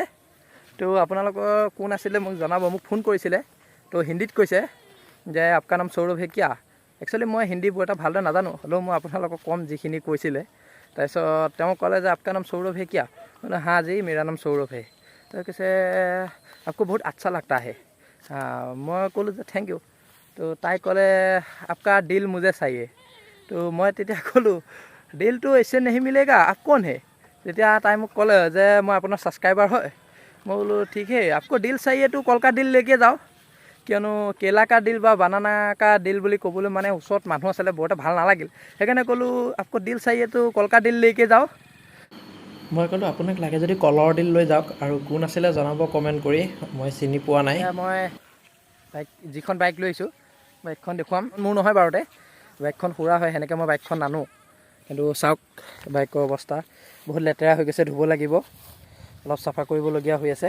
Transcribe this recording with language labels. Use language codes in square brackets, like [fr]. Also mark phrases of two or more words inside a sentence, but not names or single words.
[as] তো আপোনালোকৰ কোন আছিলে মোক জনাব, মোক ফোন কৰিছিলে। তো হিন্দীত কৈছে যে [hi] आपका नाम सौरभ है क्या। [as] একচুৱেলি মই হিন্দী বৰ এটা ভালদৰে নাজানো, হ'লেও মই আপোনালোকক ক'ম যিখিনি কৈছিলে। তাৰপিছত তেওঁ ক'লে যে [hi] आपका नाम सौरभ है क्या। [as] মানে [hi] हाँ जी मेरा नाम सौरभ है। [as] তো কৈছে [hi] आपको बहुत अच्छा लगता है। [as] मैं ক'লোঁ যে [en] thank you. [as] তো তাই ক'লে [hi] आपका दिल मुझे चाहिए। [as] তো মই তেতিয়া ক'লোঁ দিলটো [hi] ऐसे नहीं मिलेगा, आप कौन है। [as] তেতিয়া তাই মোক ক'লে যে মই আপোনাৰ ছাবস্ক্ৰাইবাৰ হয়। মই বোলো [hi] ठीक है, आपको दिल चाहिए तो कल का दिल लेके जाओ। [as] কিয়নো [hi] केला का दिल [as] বা [hi] बनाना का दिल [as] বুলি ক'বলৈ মানে ওচৰত মানুহ আছিলে, বৰ এটা ভাল নালাগিল। সেইকাৰণে ক'লোঁ [hi] आपको दिल चाहिए तो कल का दिल लेके जाओ। [as] মই ক'লোঁ আপোনাক লাগে যদি কলৰ দিল লৈ যাওক। আৰু কোন আছিলে জনাব কমেণ্ট কৰি, মই চিনি পোৱা নাই। মই বাইক, যিখন বাইক লৈ আহিছোঁ, বাইকখন দেখুৱাম। মোৰ নহয় বাৰুতে, বাইকখন খুৰা হয়, সেনেকৈ মই বাইকখন নানো। কিন্তু চাওক বাইকৰ অৱস্থা বহুত লেতেৰা হৈ গৈছে, ধুব লাগিব, অলপ চাফা কৰিবলগীয়া হৈ আছে।